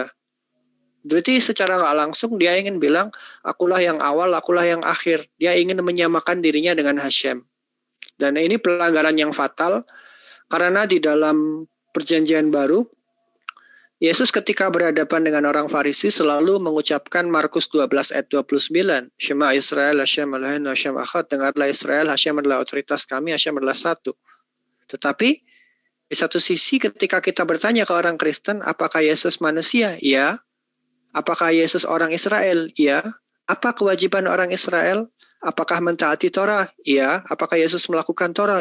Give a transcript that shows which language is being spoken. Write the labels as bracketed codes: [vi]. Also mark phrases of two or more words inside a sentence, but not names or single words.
[id] Berarti secara nggak langsung dia ingin bilang, akulah yang awal, akulah yang akhir. Dia ingin menyamakan dirinya dengan Hashem. Dan ini pelanggaran yang fatal. Karena di dalam perjanjian baru, Yesus ketika berhadapan dengan orang Farisi selalu mengucapkan Markus 12 ayat 29. [he] שמע ישראל, השם אלוהינו, השם אחד. [id] Dengarlah Israel, Hashem adalah otoritas kami, Hashem adalah satu. Tetapi di satu sisi ketika kita bertanya ke orang Kristen, apakah Yesus manusia? Ya. Apakah Yesus orang Israel? Ya. Apa kewajiban orang Israel? Apakah mentaati Torah? Iya. Apakah Yesus melakukan Torah?